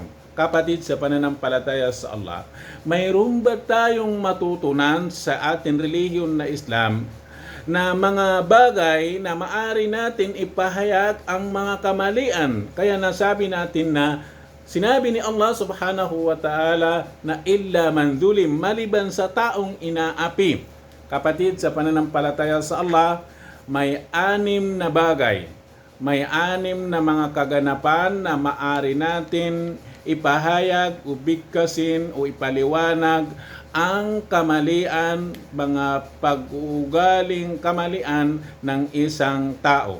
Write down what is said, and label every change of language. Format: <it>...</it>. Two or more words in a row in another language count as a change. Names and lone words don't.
<tl>Kapatid sa pananampalataya sa Allah, mayroon ba tayong matutunan sa ating relihiyon na Islam na mga bagay na maari natin ipahayag ang mga kamalian? Kaya nasabi natin na sinabi ni Allah</tl> <ar>سبحانه وتعالى</ar> <tl>na</tl> <ar>إلا من ظلم,</ar> <tl>maliban sa taong inaapi. Kapatid sa pananampalataya sa Allah, may 6 na bagay, may 6 na mga kaganapan na maari natin ipahayag o bigkasin o ipaliwanag ang kamalian, mga pag-uugaling kamalian ng isang tao.</tl>